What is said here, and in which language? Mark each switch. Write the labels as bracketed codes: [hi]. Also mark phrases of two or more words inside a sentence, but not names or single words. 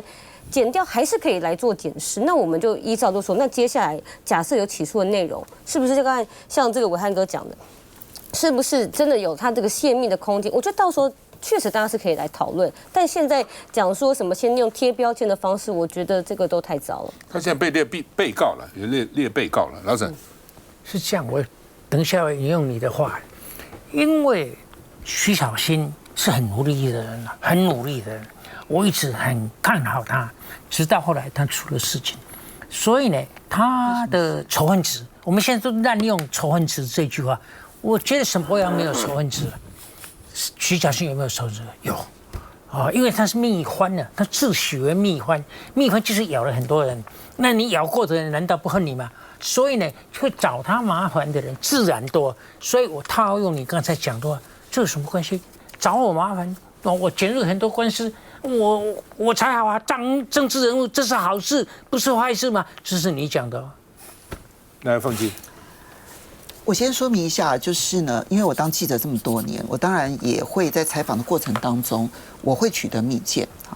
[zh] 檢調還是可以來做檢視，那我們就依照就說，那接下來假設有起訴的內容，是不是就剛才像這個暐瀚哥講的，是不是真的有他這個洩密的空間？我覺得到時候確實大家是可以來討論，但現在講說什麼先用貼標籤的方式，我覺得這個都太糟了。他現在被列被告了，有列被告了，老沈是這樣，我等一下我引用你的話，因為徐巧芯是很努力的人，很努力的人。我一直很看好他，直到後來他出了事情，所以呢，他的仇恨值，我們現在都濫用仇恨值這句話。我覺得沈伯洋沒有仇恨值，徐巧芯有沒有仇恨值？有，因為他是蜜獾呢，他自詡為蜜獾，蜜獾就是咬了很多人，那你咬過的人難道不恨你嗎？所以呢，會找他麻煩的人自然多。所以我套用你剛才講的話，這有什麼關係？找我麻煩，我捲入很多官司。我才好啊，當政治人物這是好事，不是壞事嗎？這是你講的。來，鳳姬，我先說明一下，就是呢，因為我當記者這麼多年，我当然也會在採訪的過程當中，我會取得密件啊。